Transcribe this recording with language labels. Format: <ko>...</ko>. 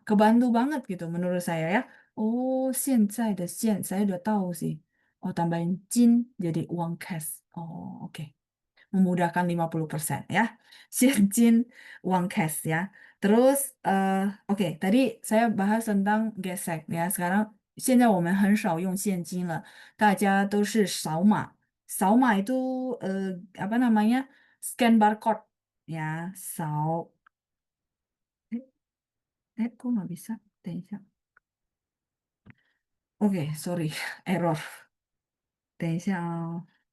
<id>Kebantu banget gitu menurut saya ya. Oh, 现在的现 saya udah tahu sih. Oh, tambahin jin jadi uang cash. Oh, oke. Memudahkan 50% ya. 现金 uang cash ya. Terus, oke, tadi saya bahas tentang gesek ya.</id> <zh>Sekarang 现在我们很少用现金了，大家都是扫码。</zh> <id>扫码 itu apa namanya? Scan barcode ya. Kok nggak bisa?</id> <zh>等一下.</zh> <id>Oke, sorry, error.</id> <zh>等一下哦。</zh>